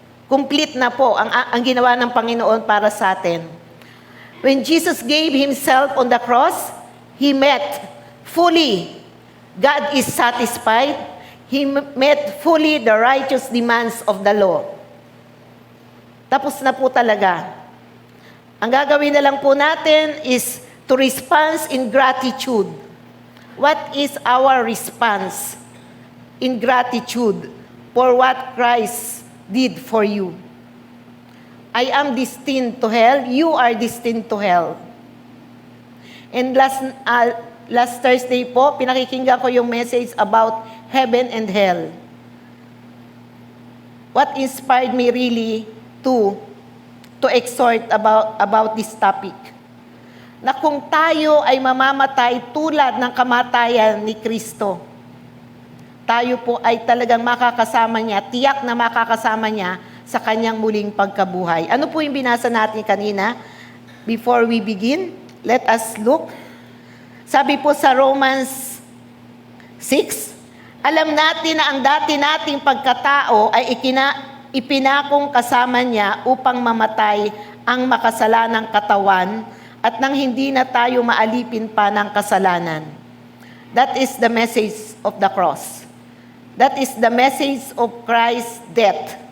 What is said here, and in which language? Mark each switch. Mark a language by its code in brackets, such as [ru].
[tl] Complete na po ang ginawa ng Panginoon para sa atin. [en] When Jesus gave Himself on the cross, He met fully. God is satisfied. He met fully the righteous demands of the law. [tl] Tapos na po talaga. Ang gagawin na lang po natin [en] is to respond in gratitude. What is our response in gratitude for what Christ did for you? I am destined to hell. You are destined to hell. And last Thursday [tl] po, pinakikinggan ko yung [en] message about heaven and hell. What inspired me really to exhort about this topic? [tl] Na kung tayo ay mamamatay tulad ng kamatayan ni Kristo, tayo po ay talagang makakasama niya, tiyak na makakasama niya sa kanyang muling pagkabuhay. Ano po yung binasa natin kanina? [en] Before we begin, let us look. [tl] Sabi po sa Romans 6, alam natin na ang dati nating pagkatao ay ipinakong kasama niya upang mamatay ang makasalanang katawan at nang hindi na tayo maalipin pa ng kasalanan. [en] That is the message of the cross. That is the message of Christ's death.